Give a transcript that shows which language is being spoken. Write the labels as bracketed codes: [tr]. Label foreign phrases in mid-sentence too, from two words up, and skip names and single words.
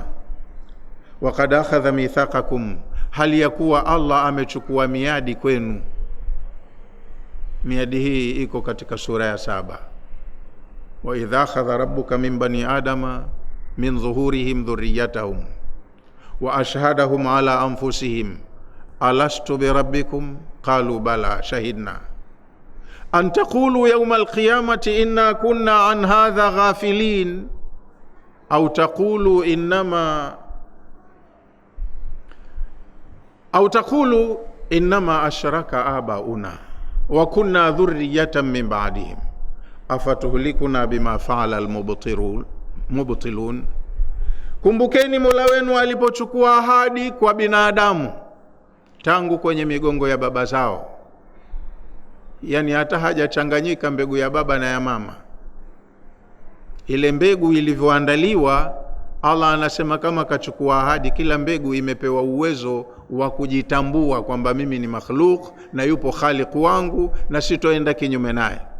[ar] وقد أخذ ميثاقكم, [sw] hali ya kuwa Allah amechukua miadi kwenu. Miadi hii iko katika sura ya 7. [ar] وإذ أخذ ربك من بني آدم من ظهورهم ذريتهم وأشهدهم على أنفسهم ألست بربكم قالوا بلى شهدنا أن تقولوا يوم القيامة إنا كنا عن هذا غافلين أو تقولوا إنما أشرك آباؤنا وكنا ذرية من بعدهم أفتهلكنا بما فعل المبطلون. [sw] Kumbukeni Mola wenu alipochukua ahadi kwa binadamu tangu kwenye migongo ya baba zao, yani hata hajachanganyika mbegu ya baba na ya mama. Ile mbegu ilivyoandaliwa, Allah anasema kama kachukua ahadi, kila mbegu imepewa uwezo wa kujitambua kwamba mimi ni makhluk na yupo khaliq wangu na sitoenda kinyume naye.